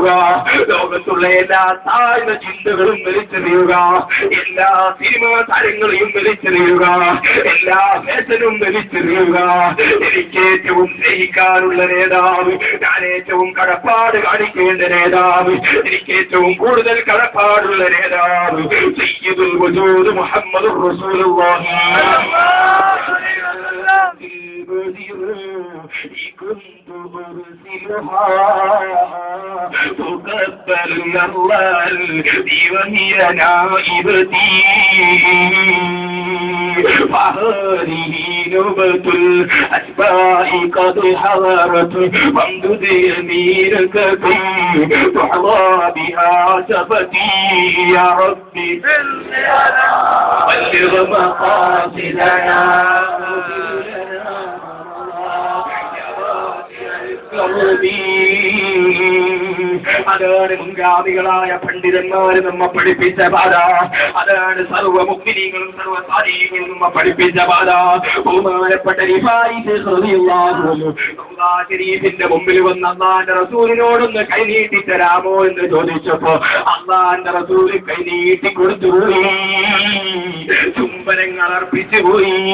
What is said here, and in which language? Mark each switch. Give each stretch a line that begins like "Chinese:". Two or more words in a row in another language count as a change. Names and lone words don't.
Malayalam: ലോകത്തുള്ള എല്ലാ താഴ്ന്ന ചിന്തകളും വലിച്ചെറിയുക, എല്ലാ സിനിമാ താരങ്ങളെയും വലിച്ചെറിയുക, എല്ലാ ഫാഷനും വലിച്ചെറിയുക. എനിക്ക് ഏറ്റവും സ്നേഹിക്കാനുള്ള നേതാവ്, ഞാൻ ഏറ്റവും കടപ്പാട് കാണിക്കേണ്ട നേതാവ്, എനിക്ക് ഏറ്റവും കൂടുതൽ കടപ്പാടുള്ള നേതാവ്
Arabic: سيد الوجود محمد رسول الله. كنت أرسلها تقبل الله وهي نائبتي فهذه نوبة الأتباع قد حضرت وامدد يمينك كي تحظى بها شفتي يا ربي بلغ مقاصدنا
Malayalam: അതാണ് മുൻഗാമികളായ പണ്ഡിതന്മാര് നമ്മെ പഠിപ്പിച്ച പാത. അതാണ് സർവ്വ മുഅ്മിനീങ്ങളും സർവ്വ സാലിഹീങ്ങളും നമ്മെ പഠിപ്പിച്ച പാത. ബഹുമാനപ്പെട്ട റിഫായി ഷരീഫിന്റെ മുമ്പിൽ വന്ന് അള്ളാന്റെ റസൂലിനോടൊന്ന് കൈനീട്ടി തരാമോ എന്ന് ചോദിച്ചപ്പോ അള്ളാന്റെ റസൂല് കൈനീട്ടി കൊടുത്തുപോയി, ചുംബനങ്ങൾ അർപ്പിച്ചു പോയി.